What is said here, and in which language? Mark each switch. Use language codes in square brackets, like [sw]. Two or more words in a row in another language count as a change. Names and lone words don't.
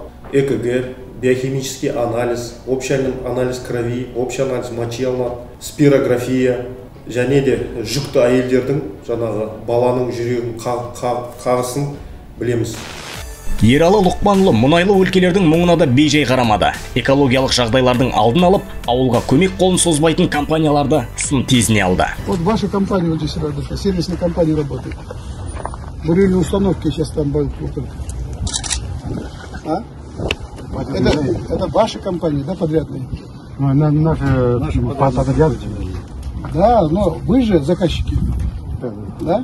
[ru] ЭКГ, биохимический анализ, общий анализ крови, общий анализ мочи [kk] алынады, спирография, және де жүкті әйелдердің жаңағы баланың жүрегін қағысын білеміз. Ералы Лұқпанұлы мұнайлы өлкелердің мұңына да бейжай қарамады. Экологиялық жағдайлардың алдын алып, ауылға көмек қолын созбайтын компанияларды сын тезіне алды. [ru] Вот ваша компания вот здесь работает, сервисная компания работает. Бурильные установки сейчас там будут. А? Это ваша компания, да, подрядные? Наши подрядчики. Да, но вы же заказчики. Да?